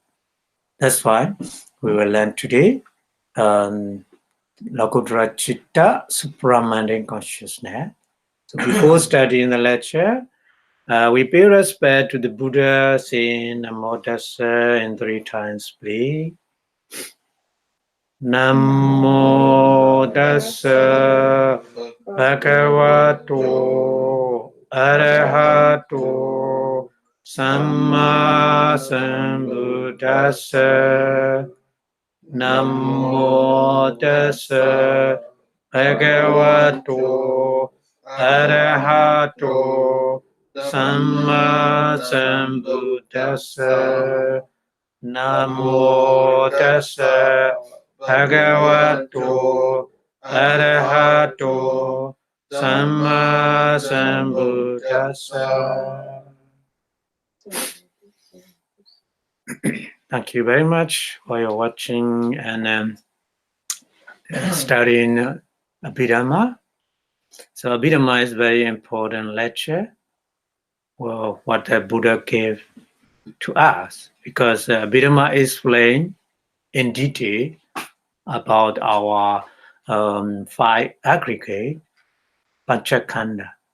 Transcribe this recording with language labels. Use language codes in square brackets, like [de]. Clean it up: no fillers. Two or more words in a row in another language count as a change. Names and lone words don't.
[en] That's why we will learn today [pi] Logodara Chitta, [en] Supramundane consciousness. So before studying the lecture, we pay respect to the Buddha, saying [pi] Namo Tassa [en] in 3 times, please. [pi] Namo Tassa Bhagavato Arahato Samma Sambuddhassa. Namo Tassa Bhagavato Arahato Samma Sambuddhassa. Namo Tassa Bhagavato Arahato Samma Sambuddhassa. [en] Thank you very much for your watching and studying Abhidhamma. So Abhidhamma is very important lecture. Well, what the Buddha gave to us, because Abhidhamma explained in detail about our 5 aggregate Panchakanda.